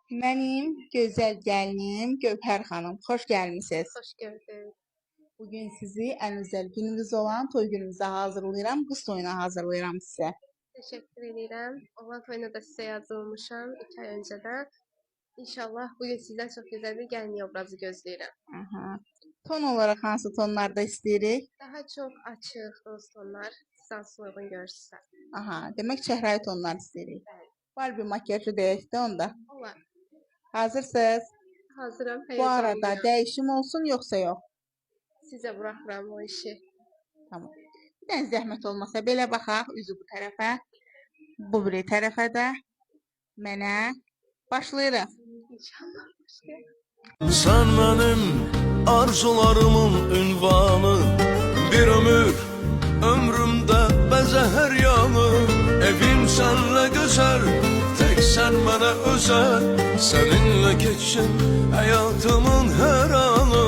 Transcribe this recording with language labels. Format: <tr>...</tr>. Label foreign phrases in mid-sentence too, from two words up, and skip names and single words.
<az>Mənim gözəl gəlinim Gövhər xanım, xoş gəlmisiniz.</az> <tr>Hoş gördük.</tr> <az>Bugün sizi ən özəl gününüz olan toy gününüzə hazırlayıram, qız toyuna hazırlayıram sizə.</az> <tr>Teşekkür ederim.</tr> <az>Olan toyuna da size yazılmışam</az> <tr>2 ay önceden. İnşallah bugün sizden çok güzel bir gelin obrazı gözləyirəm. Aha. Ton olarak</tr> <az>hansı tonlarda istəyirik? Daha çok açıq, roz tonlar sizə hansı uyğun görürsünüz. Aha, demək çəhrayı tonlar istəyirik. Bəli. Var bir makyajı deyək də onda. Olar. Hazırsınız? Hazıram,</az> <tr>Bu arada</tr> <az>heyecanlıyam. dəyişim olsun yoxsa yox? Sizə bırakıram o işi. Tamam. Bir dənə zəhmət olmasa belə baxaq, üzü bu tərəfə, bu biri tərəfə də. Mənə başlayırıq.</az> <tr>İnşallah. Başlayalım. Sen benim arzularımın ünvanı, bir ömür ömrümde beze her yanı. Evim senle güzel, tek sen bana özel. Seninle geçsin hayatımın her anı.</tr>